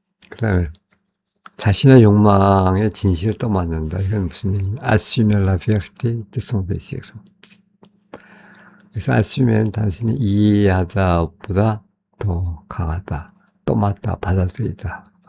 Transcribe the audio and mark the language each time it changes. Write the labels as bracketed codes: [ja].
[ko] 그 다음에 자신의 욕망의 진실을 떠맡는다. 이건 무슨 얘기냐? [fr] Assumer la vérité de son désir. [ko] 그래서 assumer은 단순히 이해하다보다 더 강하다. 떠맡다, 받아들이다.